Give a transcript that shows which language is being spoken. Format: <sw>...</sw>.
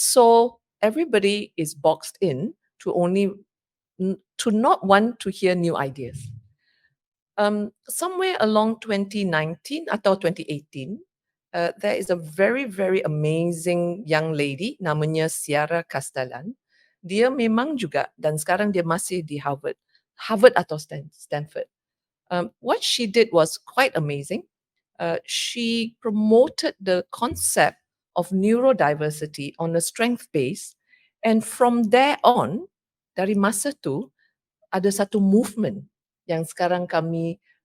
<en>So everybody is boxed in to to not want to hear new ideas. Somewhere along 2019 atau 2018, there is a very, very amazing young lady namanya Ciara Castellan.</en> <ms>Dia memang juga dan sekarang dia masih di Harvard atau Stanford.</ms> <en>What she did was quite amazing. She promoted the concept of neurodiversity on a strength base, and from there on,</en> <ms>dari masa tu ada satu movement yang sekarang kami</ms>